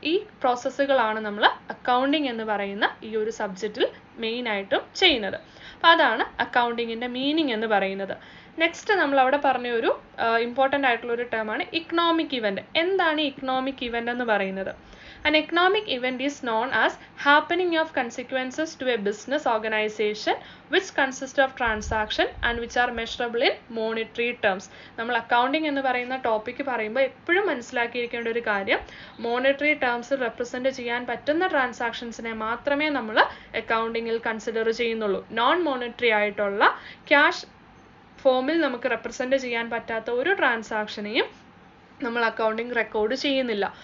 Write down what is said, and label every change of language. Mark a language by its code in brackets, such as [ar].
[ml] ഈ പ്രോസസ്സുകളാണ് നമ്മൾ അക്കൗണ്ടിങ് എന്ന് പറയുന്ന ഈ ഒരു സബ്ജക്റ്റിൽ മെയിനായിട്ടും ചെയ്യുന്നത്. അപ്പോൾ അതാണ് അക്കൗണ്ടിങ്ങിൻ്റെ മീനിങ് എന്ന് പറയുന്നത്. നെക്സ്റ്റ് നമ്മൾ അവിടെ പറഞ്ഞ ഒരു ഇമ്പോർട്ടൻ്റ് ആയിട്ടുള്ള ഒരു ടേമാണ് ഇക്കണോമിക് ഇവൻ്റ്. എന്താണ് ഇക്കണോമിക് ഇവൻ്റ് എന്ന് പറയുന്നത്? [en] An economic event is known as happening of consequences to a business organization which consist of transaction and which are measurable in monetary terms. [ml] നമ്മൾ അക്കൗണ്ടിങ് എന്ന് പറയുന്ന ടോപ്പിക്ക് പറയുമ്പോൾ എപ്പോഴും മനസ്സിലാക്കിയിരിക്കേണ്ട ഒരു കാര്യം, മോണിറ്ററി ടേംസിൽ റെപ്രസെൻറ്റ് ചെയ്യാൻ പറ്റുന്ന ട്രാൻസാക്ഷൻസിനെ മാത്രമേ നമ്മൾ അക്കൗണ്ടിങ്ങിൽ കൺസിഡർ ചെയ്യുന്നുള്ളൂ. നോൺ മോണിറ്ററി ആയിട്ടുള്ള ക്യാഷ് ഫോമിൽ നമുക്ക് റെപ്രസെൻറ്റ് ചെയ്യാൻ പറ്റാത്ത ഒരു ട്രാൻസാക്ഷനെയും നമ്മൾ അക്കൗണ്ടിങ് റെക്കോർഡ് ചെയ്യുന്നില്ല.